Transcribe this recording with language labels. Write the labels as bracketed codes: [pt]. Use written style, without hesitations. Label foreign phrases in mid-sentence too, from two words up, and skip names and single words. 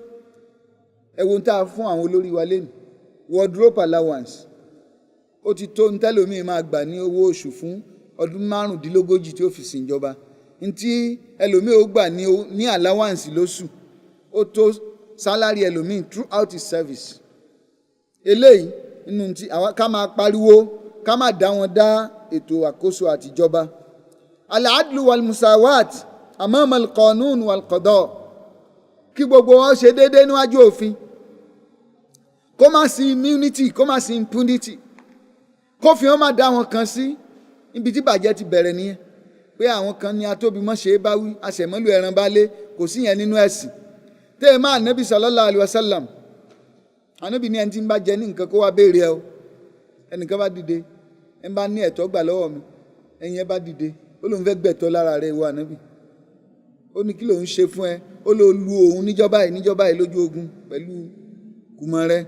[yo] Ẹ wo ń tá a fún àwọn olórí wa lẹ́nu, [en] wardrobe allowance, [yo] ó ti tó ń tẹ́lòmíì máa gbà ní owó oṣù fún ọdún 35 tí ó fi ṣìnjọba, ntí ẹlòmíì ó gbà ní allowance lóṣù, ó tó sálárì ẹlòmíì [en] throughout his service. [yo] Eléyìí nínú tí ká máa pariwo, ká máa dá wọn dá ètò àkóso àtijọba. [ar] العدل والمساواة أمام القانون والقضاء, [yo] kí gbogbo wọn ṣe déédéé níwájú òfin, kó má sí immunity, kó má sí impunity, kófin wọn má dá wọn kan sí níbi tí bàjẹ́ ti bẹ̀rẹ̀ nìyẹn, pé àwọn kan ní atóbimọ́ ṣe é bá wí, aṣẹ̀mọ́lù ẹran bá lé, kò sí yẹn nínú ẹ̀sìn. Tẹ́ ẹ máa Ànábì [ar] صلى الله عليه وسلم, [yo] Ànábì ní ẹni tí ń bá jẹ ní nǹkan kó wá béèrè ẹ o. Ẹnìkan bá dìde, ẹ bá ní ẹ̀tọ́ gbà lọ́wọ́ mi, ẹ̀yin ẹ bá dìde, ó lóun fẹ́ gbẹ̀tọ́ lára rẹ̀ wọ Ànábì, ó ní kí lòun ṣe fún ẹ, ó ló lu òun níjọba yìí lójú ogun pẹ̀lú kùmọ̀ rẹ̀.